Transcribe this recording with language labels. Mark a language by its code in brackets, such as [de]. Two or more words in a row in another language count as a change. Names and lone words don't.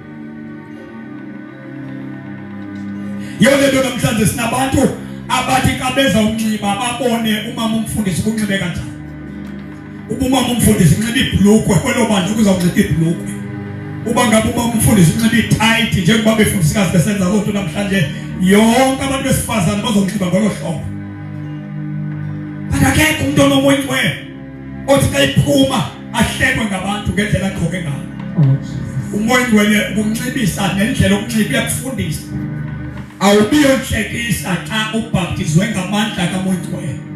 [xh] Yolelo namhlanje sinabantu abathi xa beza unxiba babone umama umfundisi kunxibe kanjani. Umama umfundisi unxiba ibhlukwe kwelo bandla kuzawunxiba ibhlukwe. Uba ngabe umama umfundisi unxiba itight njengoba befundisikazi besenza loo nto namhlanje yonke abantu besifazane bazonxiba ngolo hlobo. But akekho umuntu onomoya ingcwele othi xa iphuma ahlekwe ngabantu ngendlela agqoke ngayo. Umoya ingcwele ukunxibisa nendlela okunxiba iyakufundisa. Awubiyonhlekisa xa ubhaptizwe ngamandla kaMoya Ingcwele.